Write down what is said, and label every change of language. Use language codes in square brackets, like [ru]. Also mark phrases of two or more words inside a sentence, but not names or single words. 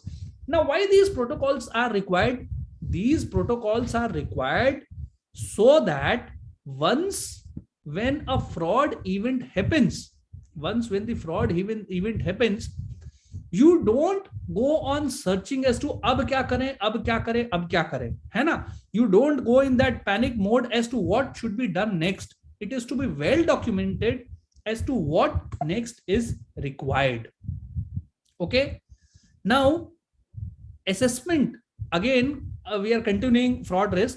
[en] Now, why these protocols are required? These protocols are required so that when a fraud event happens, when the fraud event happens, you don't go on searching as to [hi] अब क्या करे, अब क्या करे, अब क्या करे, है ना? [en] You don't go in that panic mode as to what should be done next. It is to be well documented as to what next is required. Okay. Now, assessment, again, we are continuing fraud risk.